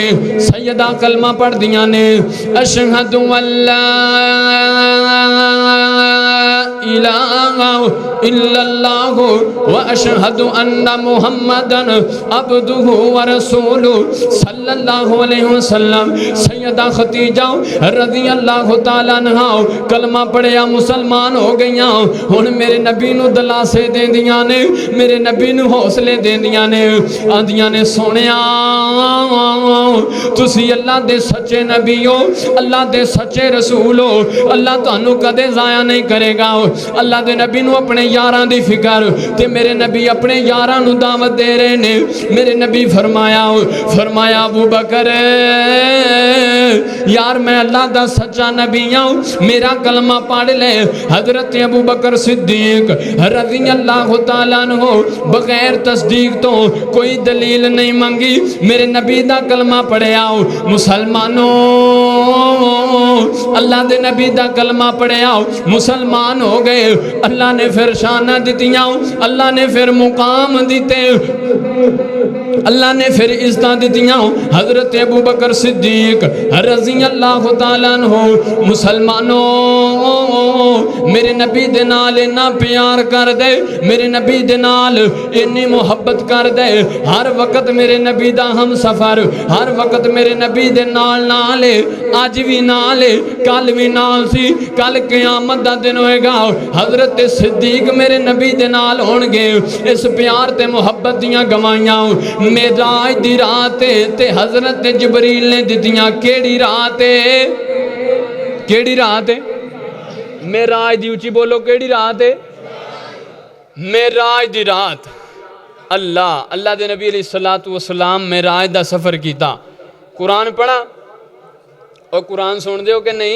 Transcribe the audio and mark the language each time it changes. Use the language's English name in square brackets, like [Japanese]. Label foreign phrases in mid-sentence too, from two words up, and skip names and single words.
[Punjabi] سیدہ کلمہ پڑھ دیاں نے [Arabic] اشہد ان لا الہ الا اللہ واشہد ان محمدن عبدہ ورسولہ صلی اللہ علیہ وسلم۔ [Punjabi] سیدہ ختیجہ [Arabic] رضی اللہ تعالیٰ عنہ [Punjabi] کلمہ پڑھیا مسلمان ہو گئیاں۔ ہن میرے نبی نو دلاسے دین دیاں نے، میرے نبی نو حوصلے دین دیاں نے، آندیاں نے سونیا تسی اللہ دے سچے نبی ہو، اللہ دے سچے رسول ہو، اللہ تانوں کدے ضائع نہیں کرے گا۔ اللہ دے نبی نو اپنے یاراں دی فکر تے میرے نبی اپنے یاراں نو دعوت دے رہے نے۔ میرے نبی فرمایا ابو بکر یار میں اللہ دا سچا نبی ہوں، میرا کلمہ پڑھ لے۔ حضرت ابو بکر صدیق [Arabic] رضی اللہ تعالیٰ عنہ [Punjabi] بغیر تصدیق تو کوئی دلیل نہیں منگی، میرے نبی دا کلمہ پڑھیا۔ مسلمانوں اللہ دے نبی دا کلمہ پڑھیا، مسلمان ہو گئے۔ اللہ نے پھر شانہ دتیاں، اللہ نے پھر مقام دیتے، اللہ نے پھر عزتاں دتیاں۔ حضرت ابو بکر صدیق [Arabic] رضی اللہ تعالیٰ عنہ [Punjabi] مسلمانوں میرے نبی دے نال اتنا پیار کر دے، میرے نبی دے نال اتنی محبت کر دے، ہر وقت میرے نبی دا ہم سفر، ہر وقت میرے نبی دے نال نالے، آج بھی نالے، کل بھی نال سی، کل قیامت دا دن ہوئے گا حضرت صدیق میرے نبی دے نال ہونگے۔ اس پیار تے محبت دیاں گوائیاں معراج دی رات تے حضرت جبریل نے دتیاں۔ کیڑی رات ہے؟ کیڑی رات ہے؟ معراج دی اونچی بولو، کیڑی رات ہے؟ معراج دی رات۔ اللہ دے نبی [Arabic] علیہ الصلوۃ والسلام [Punjabi] معراج دا سفر کیتا۔ قرآن پڑھا اور قرآن سن دے ہو کہ نہیں؟